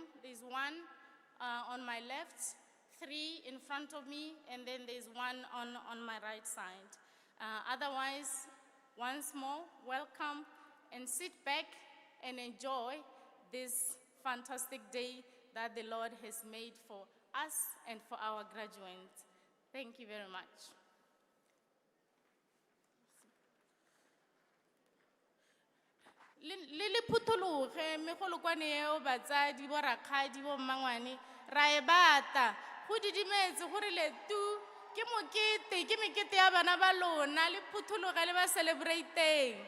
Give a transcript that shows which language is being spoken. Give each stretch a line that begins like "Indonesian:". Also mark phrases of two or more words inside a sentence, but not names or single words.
English: There's one on my left, 3 in front of me, and then there's one on my right side. Otherwise, once more, welcome and sit back and enjoy this fantastic day that the Lord has made for us and for our graduates. Thank you very much.
Tswana: Le phuthologe megolokwane eo batsadi bo rakgadi bo mmangwane ra e bata go didimetse gore letu ke mekete ya bana ba lona le phuthologe le ba celebrate-eng.